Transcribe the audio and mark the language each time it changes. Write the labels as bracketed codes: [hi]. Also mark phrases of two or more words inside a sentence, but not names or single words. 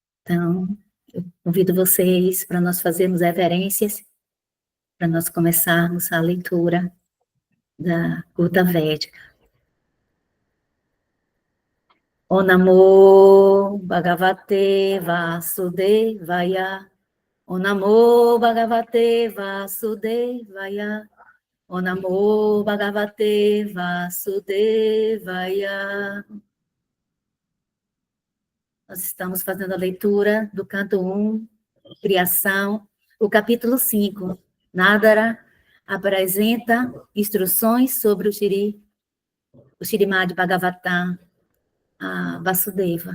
[pt] Então, eu convido vocês para nós fazermos reverências, para nós começarmos a leitura da Gurta Védica. [sa] ॐ नमो भगवते वासुदेवाय. ॐ नमो भगवते वासुदेवाय. ॐ नमो भगवते वासुदेवाय. [pt] Nós estamos fazendo a leitura do canto 1, Criação, o capítulo 5. Nádara apresenta instruções sobre o Śrīmad Bhagavatam, a Vasudeva.